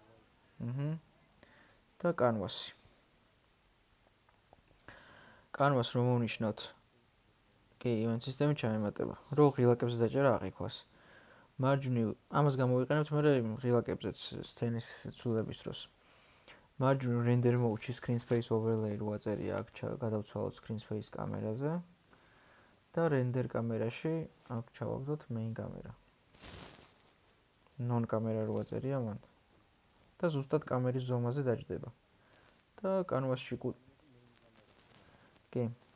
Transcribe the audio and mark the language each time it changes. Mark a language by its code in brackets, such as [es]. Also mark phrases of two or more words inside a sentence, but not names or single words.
[ka] და კანვასი კანვას რომ ვუნიშნოთ კი [en] event system- [ka] ი ჩაემატება რო ღილაკებზე დაჭერა აღიქვას მარჯვნივ ამას გამოვიყენებთ მე ღილაკებზეც სცენის ცვლილების დროს მარჯვნივ [en] render mode- [ka] ში [en] screen space overlay [ka] რო აწერია აქ გადავცვალოთ [en] screen space [ka] კამერაზე და render კამერაში აქ ჩავაგდოთ main კამერა non კამერა რო აწერია მან და ზუსტად კამერის ზომაზე დაჯდება და კანვასში კი